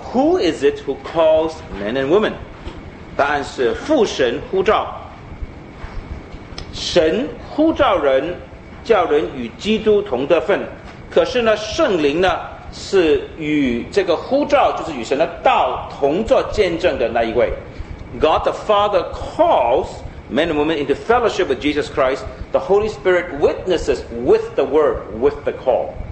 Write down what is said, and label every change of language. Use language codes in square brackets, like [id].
[en] Who is it who calls men and women? [zh] 答案是父神呼召。神呼召人，叫人与基督同得份。可是呢，圣灵呢，是与这个呼召，就是与神的道同作见证的那一位。 [en] God the Father calls men and women into fellowship with Jesus Christ. The Holy Spirit witnesses with the word, with the call.